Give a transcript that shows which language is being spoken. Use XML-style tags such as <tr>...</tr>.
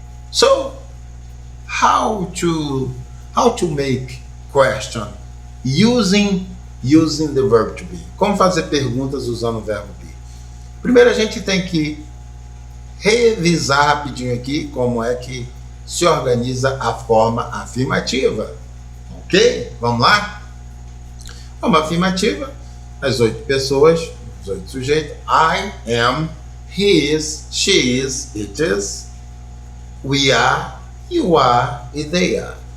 <en>So, how to make question using the verb to be.</en> <pt>Como fazer perguntas usando o verbo be? Primeiro a gente tem que revisar rapidinho aqui como é que se organiza a forma afirmativa. Ok? Vamos lá? Forma afirmativa, as 8 pessoas, os 8 sujeitos.</pt> <en>I am, he is, she is, it is, we are, you are e they are.</en>